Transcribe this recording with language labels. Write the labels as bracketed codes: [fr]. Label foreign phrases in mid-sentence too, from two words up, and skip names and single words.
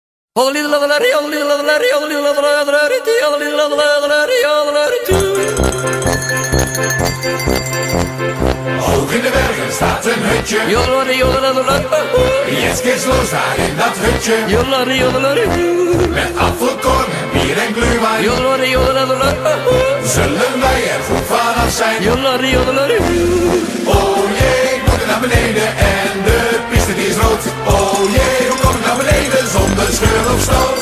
[en] Holy Lavalery, holy Lavalery, holy Lavalery, holy Lavalery, [nl] Hoog in de bergen staat een hutje. [de] Jetzt geht's los [nl] daar in dat hutje. Met apfelkorn en bier en glühwein. Zullen wij er goed vanaf zijn? Oh jee, ik moet er naar beneden en de piste die is rood. Oh jee, hoe kom ik naar beneden zonder scheur of stoot?